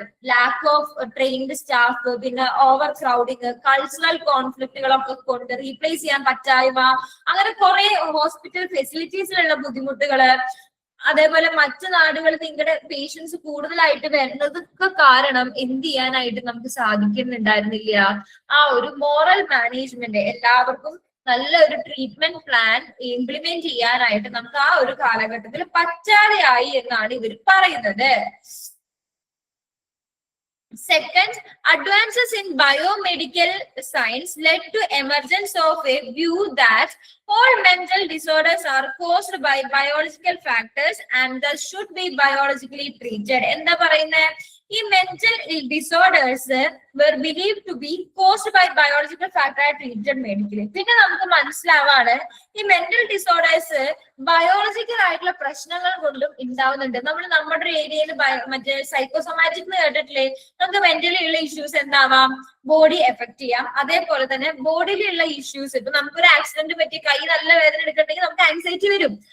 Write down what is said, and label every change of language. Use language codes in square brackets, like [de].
[ml] Lack of trained staff, പിന്നെ over crowding, cultural കോൺഫ്ലിക്റ്റുകളൊക്കെ കൊണ്ട് replace ചെയ്യാൻ പറ്റായ്മ, അങ്ങനെ കുറെ ഹോസ്പിറ്റൽ ഫെസിലിറ്റീസിലുള്ള ബുദ്ധിമുട്ടുകള്, അതേപോലെ മറ്റു നാടുകളിൽ നിങ്ങളുടെ പേഷ്യൻസ് കൂടുതലായിട്ട് വരുന്നതൊക്കെ കാരണം എന്ത് ചെയ്യാനായിട്ട് നമുക്ക് സാധിക്കുന്നുണ്ടായിരുന്നില്ല, ആ ഒരു മോറൽ മാനേജ്മെന്റ്, എല്ലാവർക്കും നല്ല ഒരു ട്രീറ്റ്മെന്റ് പ്ലാൻ ഇംപ്ലിമെന്റ് ചെയ്യാനായിട്ട് നമുക്ക് ആ ഒരു കാലഘട്ടത്തിൽ പറ്റാതെയായി എന്നാണ് ഇവർ പറയുന്നത്. [en] Second, advances in biomedical science led to emergence of a view that all mental disorders are caused by biological factors and thus should be biologically treated. [ml] എന്താ പറയുന്നത്, ഈ [en] Mental disorders were believed to be caused by biological factor treated medically. [ml] പിന്നെ നമുക്ക് മനസ്സിലാവാണ് ഈ mental disorders biological ആയിട്ടുള്ള പ്രശ്നങ്ങൾ കൊണ്ടും ഉണ്ടാവുന്നുണ്ട്. നമ്മൾ നമ്മുടെ ഏരിയയിൽ മറ്റേ സൈക്കോസൊമാറ്റിക് എന്ന് കേട്ടിട്ടില്ലേ, നമുക്ക് മെന്റലി ഉള്ള ഇഷ്യൂസ് എന്താവാം, ബോഡി എഫക്ട് ചെയ്യാം. അതേപോലെ തന്നെ ബോഡിയിലുള്ള ഇഷ്യൂസ്, ഇപ്പൊ നമുക്കൊരു ആക്സിഡന്റ് പറ്റി കൈ നല്ല വേദന എടുക്കണമെങ്കിൽ നമുക്ക് ആൻസൈറ്റി വരും.